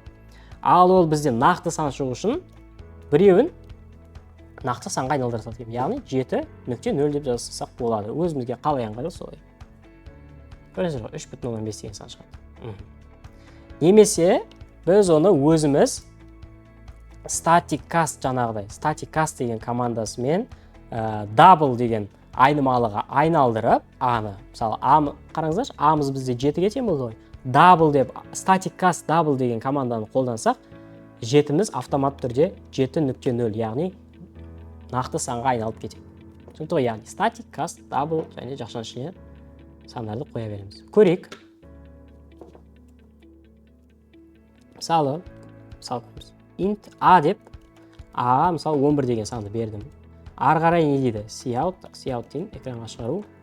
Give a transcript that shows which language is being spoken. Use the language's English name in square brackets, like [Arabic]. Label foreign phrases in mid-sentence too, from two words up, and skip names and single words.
[Kazakh] Ал ол бізде нақты сан шығу үшін біреуін нақты санға айналдырсақ, яғни 7,0 деп жазсақ болады. Өзімізге қалай ыңғайлы солай. Көрдіңіздер ғой, 3,15 деген сан шығады. Немесе біз оны өзіміз [English] static cast [Kazakh] жаңағыдай, [English] static cast [Kazakh] деген командасымен double деген айнымалыға айналдырып, аны, мысалы, қараңыздаршы, амыз бізде 7-ге тең болды ғой. Double деп, [English] static cast double [Kazakh] деген команданы қолдансақ, 7-міз автомат түрде 7.0, яғни нақты санға айналып кетеді. Түсінікті ғой, яғни [English] static cast double [Kazakh] және жақшаның ішіне сандарды қоя береміз. Көрейік. Мысалы, int a деп, a мысалы 11 деген санды бердім. Ары қарай не дейді? Cout дейін экранға шығару.